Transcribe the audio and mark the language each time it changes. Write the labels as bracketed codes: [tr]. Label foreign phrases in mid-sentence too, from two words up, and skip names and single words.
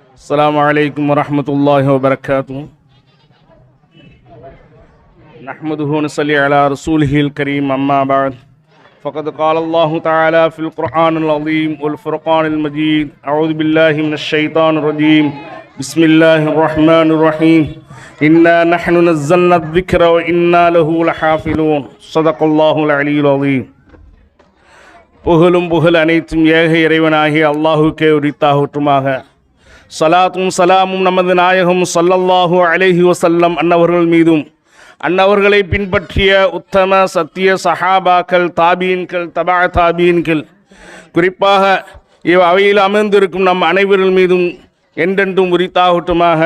[ar] السلام عليكم ورحمة الله وبركاته نحمده ونصلي على رسوله الكريم أما بعد فقد قال الله تعالى في القرآن العظيم والفرقان المجيد أعوذ بالله من الشيطان الرجيم بسم الله الرحمن الرحيم إنا نحن نزلنا الذكر وإنا له لحافظون صدق الله العلي العظيم [ta] புகழும் புகழ் அனைத்தும் ஏக இறைவனாகிய அல்லாஹுக்கே உரித்தாகட்டுமாக. சலாத்தும் சலாமும் நமது நாயகம் [ar] صلى الله عليه وسلم [ta] அன்னவர்கள் மீதும் அன்னவர்களை பின்பற்றிய உத்தம சத்திய சஹாபாக்கள், தாபீன்கள், தபா தாபீன்கள், குறிப்பாக அவையில் அமர்ந்திருக்கும் நம் அனைவர்கள் மீதும் என்றென்றும் உரித்தாகட்டுமாக.